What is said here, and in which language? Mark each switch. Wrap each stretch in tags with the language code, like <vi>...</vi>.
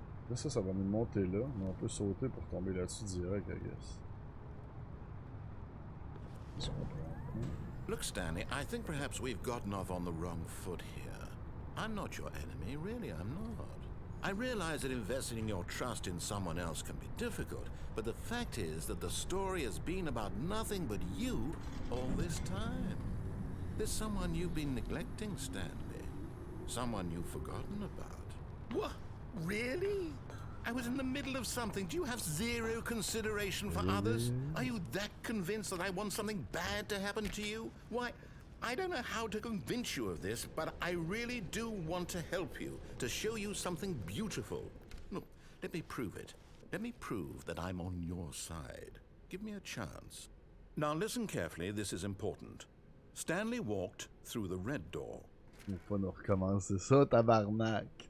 <fr>Là, ça va nous monter là, mais on peut sauter pour tomber là-dessus direct,</fr> <en>I guess.</en> <fr>Je comprends pas.</fr> <en>Look, Stanley, I think perhaps we've gotten off on the wrong foot here. I'm not your enemy, really, I'm not. I realize that investing your trust in someone else can be difficult, but the fact is that the story has been about nothing but you all this time. There's someone you've been neglecting, Stanley. Someone you've forgotten about. What? Really? I was in the middle of something. Do you have zero consideration for others? Are you that convinced that I want something bad to happen to you? Why, I don't know how to convince you of this, but I really do want to help you, to show you something beautiful. Look, let me prove it. Let me prove that I'm on your side. Give me a chance. Now listen carefully, this is important. Stanley walked through the red door.</en> <fr>Il faut nous recommencer ça, tabarnak.</fr>